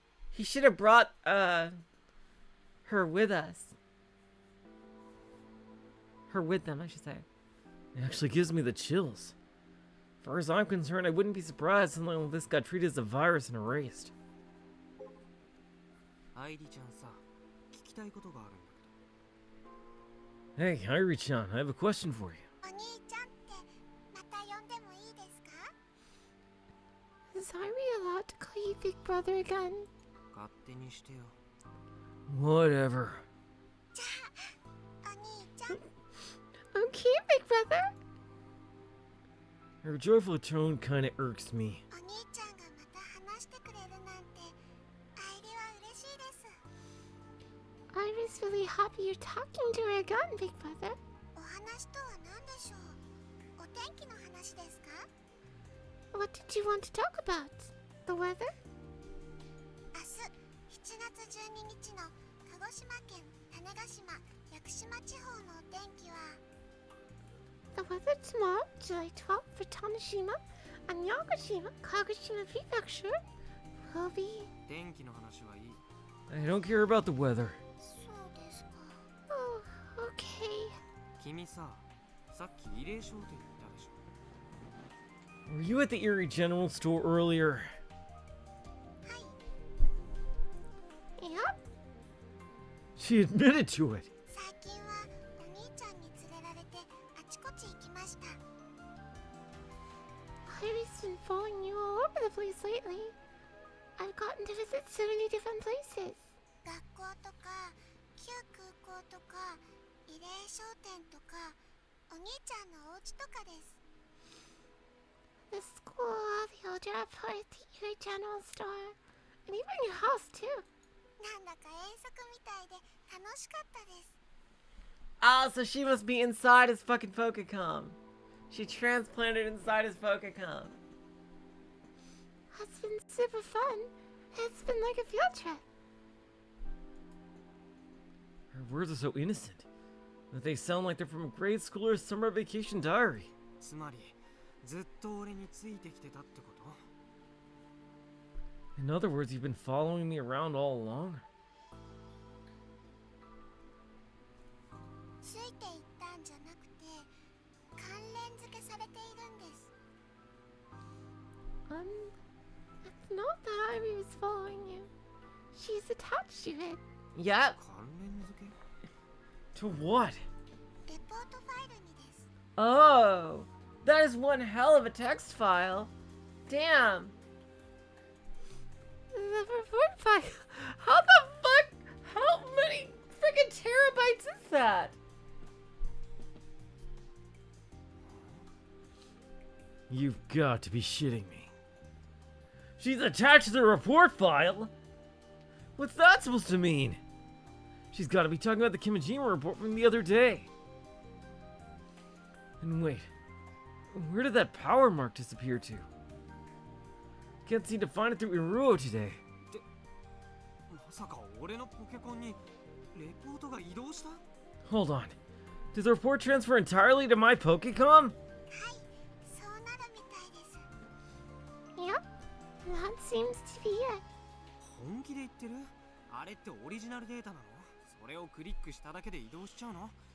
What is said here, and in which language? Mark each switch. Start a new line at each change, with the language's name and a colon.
English: He should have brought her with us. Her with them, I should say. It actually gives me the chills. As far as I'm concerned, I wouldn't be surprised if something like this got treated as a virus and erased.
Japanese: アイリちゃんさ、聞きたいことがあるんだけど。
English: Hey, Airi-chan, I have a question for you.
Japanese: お兄ちゃんってまた呼んでもいいですか？
English: Is Airi allowed to call you Big Brother again?
Japanese: 勝手にしてよ。
English: Whatever.
Japanese: じゃあお兄ちゃん
English: Okay, Big Brother. Her joyful tone kinda irks me.
Japanese: お兄ちゃんがまた話してくれるなんてアイリは嬉しいです。
English: Airi's really happy you're talking to her again, Big Brother.
Japanese: お話とは何でしょう？お天気の話ですか？
English: What did you want to talk about? The weather?
Japanese: 明日7月12日の鹿児島県種子島屋久島地方のお天気は
English: The weather tomorrow, July 12th, for Tanashima and Yakushima, Kagoshima Prefecture, will be...
Japanese: 天気の話はいい。
English: I don't care about the weather.
Japanese: そうですか。
English: Oh, okay.
Japanese: 君さ、さっき慰霊商店にいたでしょ。
English: Were you at the Erie General Store earlier?
Japanese: はい、
English: Yep. She admitted to it.
Japanese: 最近はお兄ちゃんに連れられてあちこち行きました。
English: Airi's been following you all over the place lately. I've gotten to visit so many different places.
Japanese: 学校とか旧空港とか慰霊商店とかお兄ちゃんのお家とかです。
English: The school, the old airport, the Erie General Store, and even your house too.
Japanese: なんだか遠足みたいで楽しかったです。
English: Ah, so she must be inside his fucking Pokecom. She transplanted inside his Pokecom. It's been super fun. It's been like a field trip. Her words are so innocent that they sound like they're from a grade school or summer vacation diary.
Japanese: つまり、ずっと俺についてきてたってこと？
English: In other words, you've been following me around all along?
Japanese: ついていったんじゃなくて関連付けされているんです。
English: It's not that Airi was following you. She's attached to it. Yep.
Japanese: 関連付け？
English: To what?
Japanese: レポートファイルにです。
English: Oh, that is one hell of a text file. Damn. The report file. How the fuck? How many freaking terabytes is that? You've got to be shitting me. She's attached to the report file? What's that supposed to mean? She's got to be talking about the Kimijima report from the other day. And wait, where did that power mark disappear to? Can't seem to find it through Iruo today.
Japanese: まさか俺のポケコンにレポートが移動した？
English: Hold on. Did the report transfer entirely to my Pokecom?
Japanese: はい、そうなるみたいです。
English: Yep. That seems to be it.
Japanese: 本気で言ってる？あれってオリジナルデータなの？それをクリックしただけで移動しちゃうの？